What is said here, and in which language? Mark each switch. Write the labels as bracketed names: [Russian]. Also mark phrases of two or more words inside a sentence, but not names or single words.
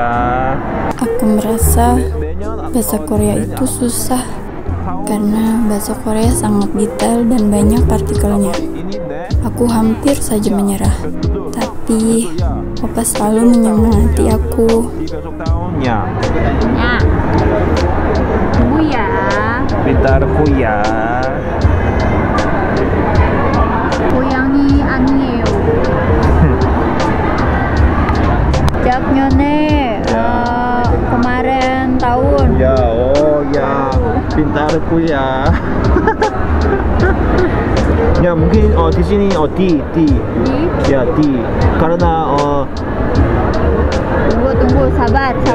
[Indonesian] Aku merasa bahasa Korea itu susah karena bahasa Korea sangat detail dan banyak partikelnya. Aku hampir saja menyerah, tapi Opa selalu menyemangati aku. Ya. Tunggu ya. Pintarku ya. [Korean] 고양이 아니에요. [Indonesian] 작년에 kemarin tahun. Ya, ya. Pintarku ya. Ya mungkin di sini D. Ya D. Karena tunggu sabar.